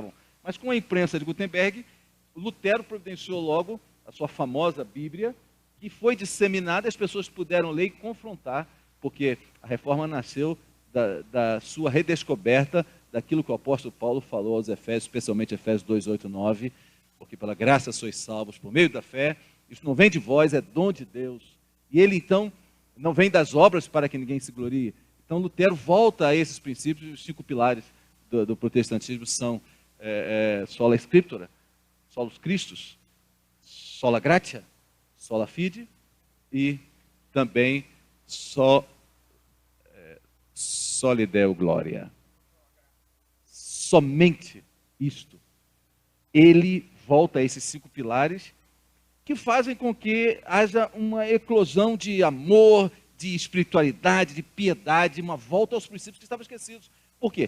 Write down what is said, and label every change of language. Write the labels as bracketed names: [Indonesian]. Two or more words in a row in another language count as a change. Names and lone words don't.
[Portuguese] Mas com a imprensa de Gutenberg, Lutero providenciou logo a sua famosa Bíblia, que foi disseminada, as pessoas puderam ler e confrontar, porque a reforma nasceu da sua redescoberta daquilo que o apóstolo Paulo falou aos Efésios, especialmente Efésios 2, 8, 9, porque pela graça sois salvos por meio da fé, isso não vem de vós, é dom de Deus. E ele então não vem das obras para que ninguém se glorie. Então Lutero volta a esses princípios, os 5 pilares do protestantismo são [Latin] sola scriptura, solus Christus, sola gratia, sola fide [Portuguese] e também [Latin] soli Deo gloria. [Portuguese] Somente isto. Ele volta a esses 5 pilares que fazem com que haja uma eclosão de amor, de espiritualidade, de piedade, uma volta aos princípios que estavam esquecidos. Por quê?